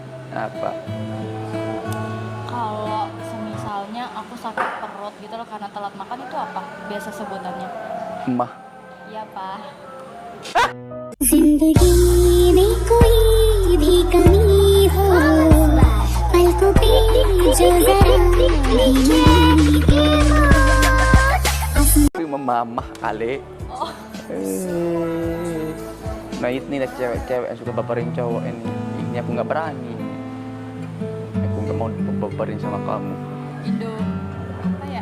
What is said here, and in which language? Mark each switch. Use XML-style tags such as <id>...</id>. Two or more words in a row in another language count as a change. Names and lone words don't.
<id>Apa? Kalau semisalnya aku sakit perut gitu loh karena telat makan itu apa? Biasa sebutannya. Mah. Iya, Pak.</id> <hi>जिंदगी में कोई भी कमी हो पलकों पे जो जरा</hi> <id>Itu memamah kali. Oh, Nah ini lah cewek-cewek yang suka baperin cowok ini aku nggak berani. Aku nggak mau baperin sama kamu. Indo apa ya?</id>